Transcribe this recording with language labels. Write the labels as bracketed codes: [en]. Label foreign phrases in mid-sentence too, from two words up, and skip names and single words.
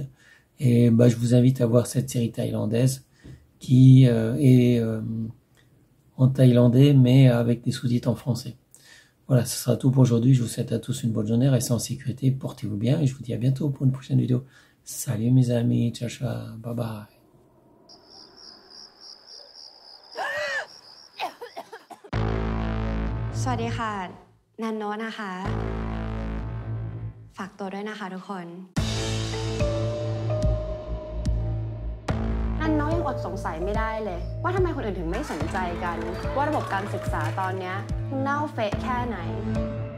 [fr] Et je vous invite à voir cette série thaïlandaise qui est en thaïlandais, mais avec des sous-titres en français. Voilà, ce sera tout pour aujourd'hui. Je vous souhaite à tous une bonne journée. Restez en sécurité, portez-vous bien et je vous dis à bientôt pour une prochaine vidéo. Salut mes amis, [it] ciao ciao, [en] bye bye. [th] สวัสดีค่ะนันโนะนะคะฝากตัวด้วยนะคะทุกคนนันโนะยังอดสงสัยไม่ได้เลยว่าทำไมคนอื่นถึงไม่สนใจกันว่าระบบการศึกษาตอนนี้เน่าเฟะแค่ไหน